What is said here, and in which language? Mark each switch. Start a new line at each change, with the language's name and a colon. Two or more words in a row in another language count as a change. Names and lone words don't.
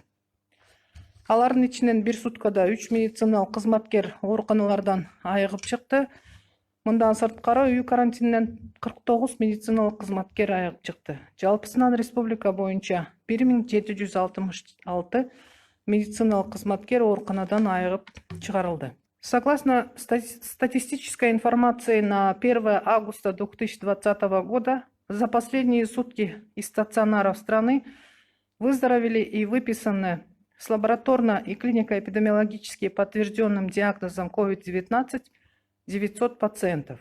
Kyrgyz: Алардын ичинен бир суткада 3 медициналык кызматкер ооруканалардан айыгып чыкты. Мындан сырткары үй карантининен 49 медициналык кызматкер айыгып чыкты. Жалпысынан республика боюнча 1766 медициналык кызматкер ооруканадан айыгып чыгарылды.
Russian: Согласно статистической информации на 1 августа 2020 года, за последние сутки из стационаров страны выздоровели и выписаны с лабораторно- и клинико-эпидемиологически подтвержденным диагнозом COVID-19 900 пациентов.